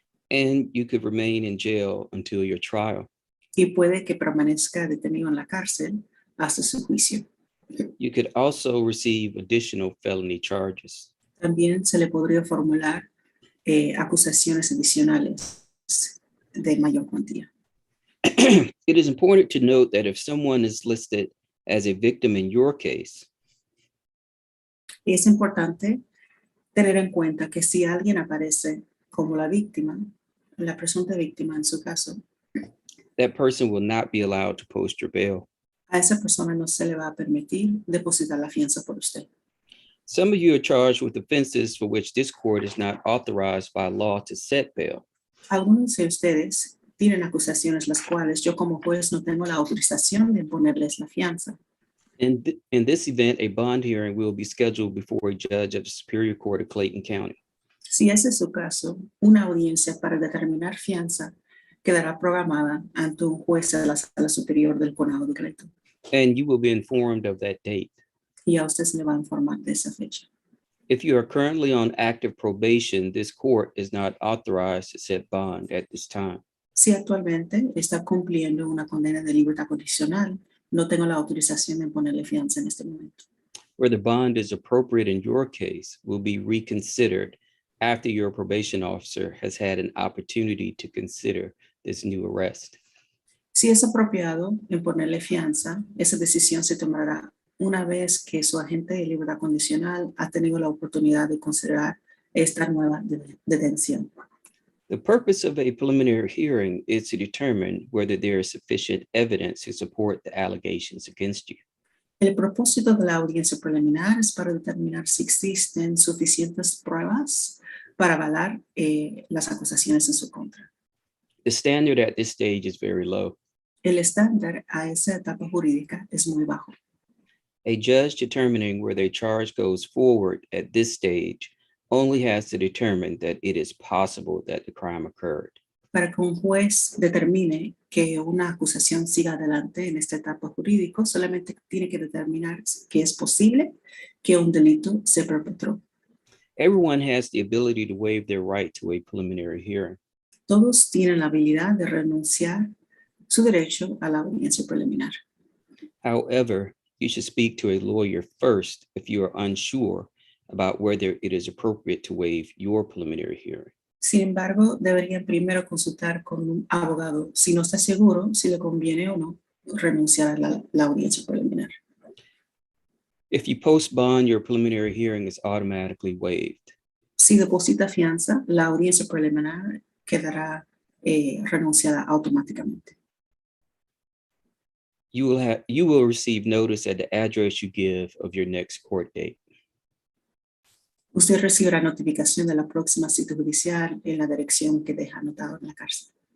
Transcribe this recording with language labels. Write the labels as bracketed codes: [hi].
[en] And you could remain in jail until your trial. [es] y puede que permanezca detenido en la cárcel hasta su juicio. [en] You could also receive additional felony charges. [es] También se le podría formular acusaciones adicionales de mayor cuantía. [en] It is important to note that if someone is listed as a victim in your case, [es] Es importante tener en cuenta que si alguien aparece como la víctima, la presunta víctima en su caso, [en] that person will not be allowed to post your bail. [es] a esa persona no se le va a permitir depositar la fianza por usted. [en] Some of you are charged with offenses for which this court is not authorized by law to set bail. [es] Algunos de ustedes tienen acusaciones las cuales yo como juez no tengo la autorización de imponerles la fianza. [en] In this event, a bond hearing will be scheduled before a judge of the Superior Court of Clayton County. [es] Si ese es su caso, una audiencia para determinar fianza quedará programada ante un juez de la Sala Superior del Condado de Clayton. [en] And you will be informed of that date. [es] Y a usted se le va a informar de esa fecha. [en] If you are currently on active probation, this court is not authorized to set bond at this time. [es] Si actualmente está cumpliendo una condena de libertad condicional, no tengo la autorización de imponerle fianza en este momento. [en] Whether bond is appropriate in your case will be reconsidered after your probation officer has had an opportunity to consider this new arrest. [es] Si es apropiado imponerle fianza, esa decisión se tomará una vez que su agente de libertad condicional ha tenido la oportunidad de considerar esta nueva detención. [en] The purpose of a preliminary hearing is to determine whether there is sufficient evidence to support the allegations against you. [es] El propósito de la audiencia preliminar es para determinar si existen suficientes pruebas para avalar las acusaciones en su contra. [en] The standard at this stage is very low. [es] El estándar a esa etapa jurídica es muy bajo. [en] A judge determining whether a charge goes forward at this stage only has to determine that it is possible that the crime occurred. [es] Para que un juez determine que una acusación siga adelante en esta etapa jurídica, solamente tiene que determinar que es posible que un delito se perpetró. [en] Everyone has the ability to waive their right to a preliminary hearing. [es] Todos tienen la habilidad de renunciar su derecho a la audiencia preliminar. [en] However, you should speak to a lawyer first if you are unsure about whether it is appropriate to waive your preliminary hearing. [es] Sin embargo, deberían primero consultar con un abogado si no está seguro si le conviene o no renunciar a la audiencia preliminar. [en] If you post bond, your preliminary hearing is automatically waived. [es] Si deposita fianza, la audiencia preliminar quedará renunciada automáticamente. [en] You will receive notice at the address you give of your next court date. [es] Usted recibirá notificación de la próxima cita judicial en la dirección que deja anotado en la cárcel.